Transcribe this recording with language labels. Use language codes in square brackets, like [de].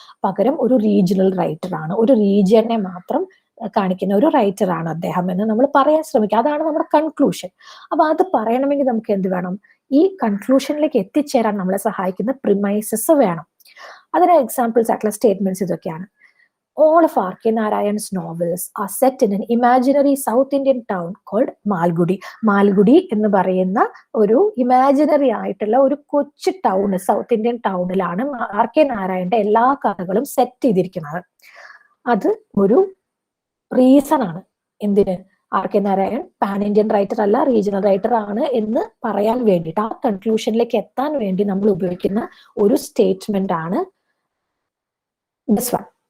[ml] പകരം ഒരു regional writer ആണ്, ഒരു റീജിയനെ മാത്രം കാണിക്കുന്ന ഒരു റൈറ്റർ ആണ് അദ്ദേഹം എന്ന് നമ്മൾ പറയാൻ ശ്രമിക്കുക. അതാണ് നമ്മുടെ കൺക്ലൂഷൻ. അപ്പൊ അത് പറയണമെങ്കിൽ നമുക്ക് എന്ത് വേണം? ഈ കൺക്ലൂഷനിലേക്ക് എത്തിച്ചേരാൻ നമ്മളെ സഹായിക്കുന്ന പ്രിമൈസസ് വേണം. അതിന് എക്സാമ്പിൾസ് ആയിട്ടുള്ള സ്റ്റേറ്റ്മെന്റ്സ് ഇതൊക്കെയാണ്. [en] All of R.K. Narayan's novels are set in an imaginary South Indian town called Malgudi. [ml] Malgudi എന്ന് പറയുന്ന ഒരു ഇമാജിനറി ആയിട്ടുള്ള ഒരു കൊച്ചു ടൗൺ, സൗത്ത് ഇന്ത്യൻ ടൗണിലാണ് R.K. നാരായണന്റെ എല്ലാ കഥകളും സെറ്റ് ചെയ്തിരിക്കുന്നത്. അത് ഒരു റീസൺ ആണ്. എന്തിന്? R.K. Narayan pan Indian writer അല്ല, റീജിയണൽ റൈറ്റർ ആണ് എന്ന് പറയാൻ വേണ്ടിയിട്ട്, ആ കൺക്ലൂഷനിലേക്ക് എത്താൻ വേണ്ടി നമ്മൾ ഉപയോഗിക്കുന്ന ഒരു സ്റ്റേറ്റ്മെന്റ് ആണ് ദിസ് വൺ.